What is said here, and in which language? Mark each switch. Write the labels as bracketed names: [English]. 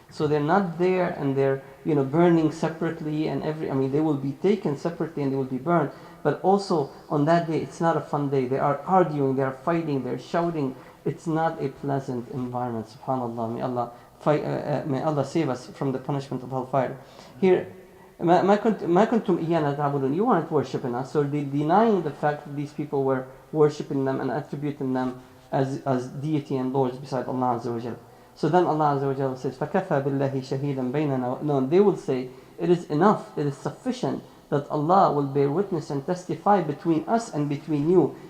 [English] So they're not there and they're burning separately and they will be taken separately and they will be burned. But also on that day, it's not a fun day. They are arguing, they are fighting, they're shouting. It's not a pleasant environment. Subhanallah. May Allah save us from the punishment of hellfire. Here, [Arabic] ما كنتم إيانا تعبدون. [English] You weren't worshipping us. So they're denying the fact that these people were worshipping them and attributing them as deity and lords beside Allah Azza wa Jal. So then Allah Azza wa Jal says, [Arabic] فَكَفَى بِاللَّهِ شَهِيدًا بَيْنَنَا. [English] No, they will say, it is enough, it is sufficient that Allah will bear witness and testify between us and between you.